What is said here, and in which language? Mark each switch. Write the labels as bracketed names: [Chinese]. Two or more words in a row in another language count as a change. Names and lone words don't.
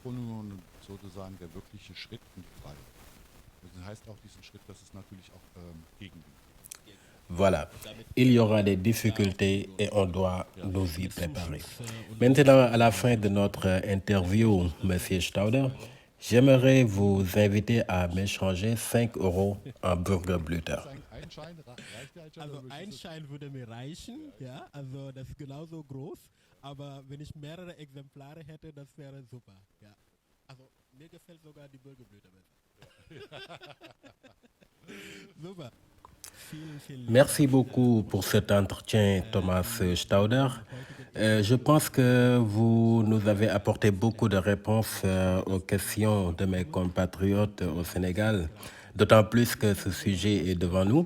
[French] Voilà, il y aura des difficultés et on doit nous y préparer. Maintenant, à la fin de notre interview, M. Stauder, j'aimerais vous inviter à m'échanger 5 € en Burgerblüter. [German] Also ein Schein würde mir reichen, ja, also das ist genauso groß, aber wenn ich mehrere Exemplare hätte, das wäre super, ja. Also mir gefällt sogar die Burgerblüte besser. Super. [French] Merci beaucoup pour cet entretien, Thomas Stauder. Je pense que vous nous avez apporté beaucoup de réponses aux questions de mes compatriotes au Sénégal, d'autant plus que ce sujet est devant nous.